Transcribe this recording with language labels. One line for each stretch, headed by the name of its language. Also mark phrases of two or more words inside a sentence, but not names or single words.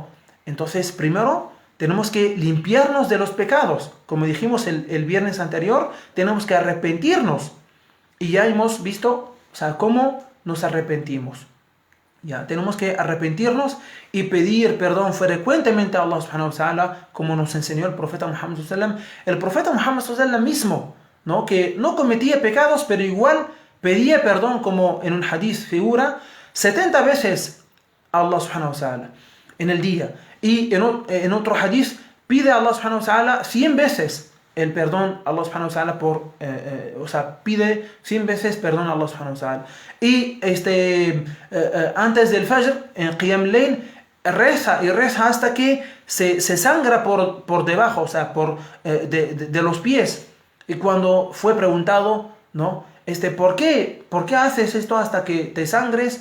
Spanish: Entonces, primero, tenemos que limpiarnos de los pecados. Como dijimos el viernes anterior, tenemos que arrepentirnos. Y ya hemos visto, o sea, cómo nos arrepentimos. Ya, tenemos que arrepentirnos y pedir perdón frecuentemente a
Arabic: الله سبحانه وتعالى,
Spanish: como nos enseñó el profeta Muhammad
Arabic: صلى الله عليه وسلم.
Spanish: El profeta Muhammad
Arabic: صلى الله عليه وسلم
Spanish: mismo, ¿no? Que no cometía pecados, pero igual pedía perdón, como en un hadith figura, 70 veces a
Arabic: الله سبحانه وتعالى
Spanish: en el día. Y en otro hadith pide a
Arabic: الله سبحانه وتعالى
Spanish: 100 veces el perdón a
Arabic: الله سبحانه وتعالى
Spanish: o sea, pide 100 veces perdón a
Arabic: الله سبحانه وتعالى.
Spanish: Y antes del Fajr, en
Arabic: قيام الليل,
Spanish: reza hasta que se sangra por debajo, o sea, de los pies. Y cuando fue preguntado, ¿no? ¿Por qué haces esto hasta que te sangres?